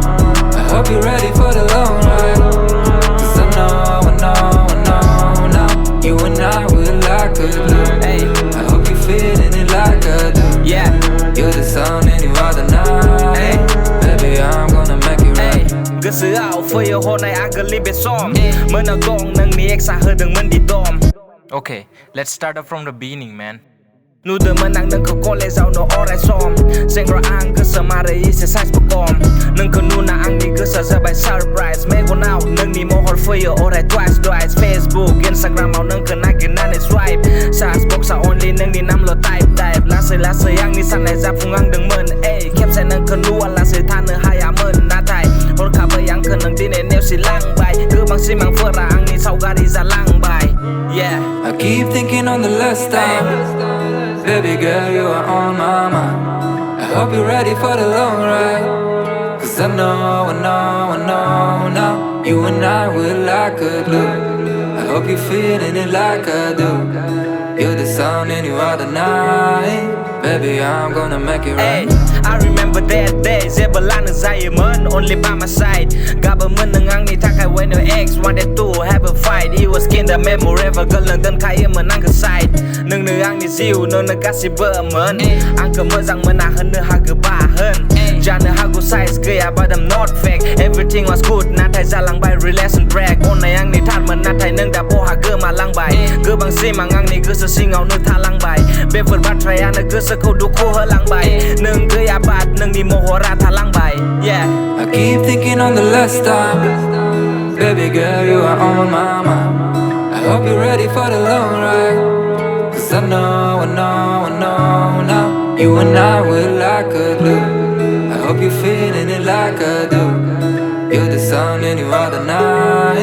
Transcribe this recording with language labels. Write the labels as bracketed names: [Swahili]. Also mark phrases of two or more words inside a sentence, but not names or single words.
[English] I hope you're ready for the long ride. Cause I know now you and I will like a glue. I hope you're feeling it like I do. Yeah. You're the sun and you are the night. Baby, I'm gonna make it right. [Bodo] Gosoआव फैयो हरनाय आगोलनि बे सम मोनाव दं नोंनि एक्सआ होदोंमोन दि दम. [English] Okay, let's start up from the beginning, man. [Bodo] नुदोंमोन आं नोंखौ कलेजावनो अराय सम सेंग्रा आं गोसो मारै एसे साइजबो खम नोंखौ नुना आंनि गोसोआ जाबाय सरप्राइज मेगनाव नोंनि महर फैयो अराय ट्वाइस फेसबुक इन्स्टाग्रामाव नोंखौ नागिरनानै [English] swipe search box [Bodo] अनलि नोंनि नामल' टाइप लासै आंनि साननाय जाफुंहांदोंमोन खेबसे नोंखौ नुवालासै थानो हायामोन नाथाय हरखाबै आंखौ नों दिनै नेवसिलांबाय गोबां सिमांफोरा आंनि सावगारि जालांबाय. [English] I keep thinking on the last time. Baby girl, you are on my mind. I hope you're ready for the long ride. Cause I know now you and I will like a glue. I hope you're feeling it like I do. You're the sun and you are the night. Baby, I'm gonna make it right. I remember that day [Bodo] जेब्लानो जायोमोन [English] only by my side [Bodo] गाबोमोन नों आंनि थाखाय [English] when your ex wanted to have a fight it was kinda memorable girl [Bodo] नों दोनखायोमोन आंखौ side नोंनो आंनि जिउ नोंनो गासिबोमोन आंखौ मोजां मोना होननो हागोबा होन जानो हागौ size गैया [English] but I'm not fake everything was good [Bodo] नाथाय जालांबाय [English] relation break [Bodo] अननाय आंनि थारमोन नाथाय नों दा बहा गोमालांबाय गोबां सिमां आंनि गोसो सिङावनो थालांबाय बेफोर बाथ्रायानो गोसोखौ दुखु होलांबाय नों गैयाबा नोंनि महरा थालांबाय. [English] I keep thinking on the last time. Baby girl, you are on my mind. I hope you're ready for the long ride. Cause I know now you and I will like a glue. I hope you're feeling it like I do. You're the sun and you are the night.